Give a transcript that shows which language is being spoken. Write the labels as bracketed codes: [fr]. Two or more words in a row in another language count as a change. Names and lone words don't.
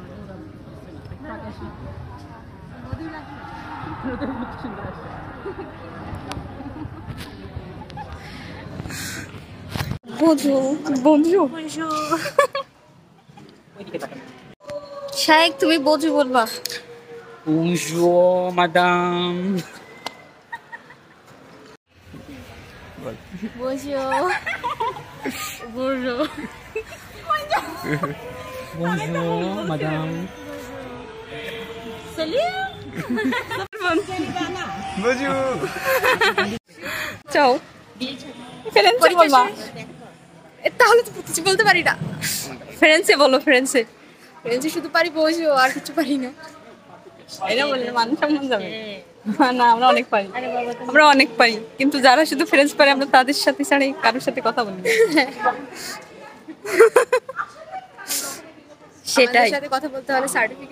[bn] বজু বজু শায়েক তুমি বজু বলবা [fr] Bonjour madame Bonjour. Bonjour. Bonjour madame বজু [bn] চাও ফ্রেন্সে বলবা তাহলে তো কিছু বলতে পারি না ফ্রেন্সে বলো ফ্রেন্সে ফ্রেন্সে শুধু পারি বসো আর কিছু পারি না এটা বললে মান সম্মান যাবে না আমরা অনেক পারি কিন্তু যারা শুধু ফ্রেন্স পারে আমরা তাদের সাথে ছাড়াই কারোর সাথে কথা বলি সেটাই সাথে কথা বলতে হলে সার্টিফিকেট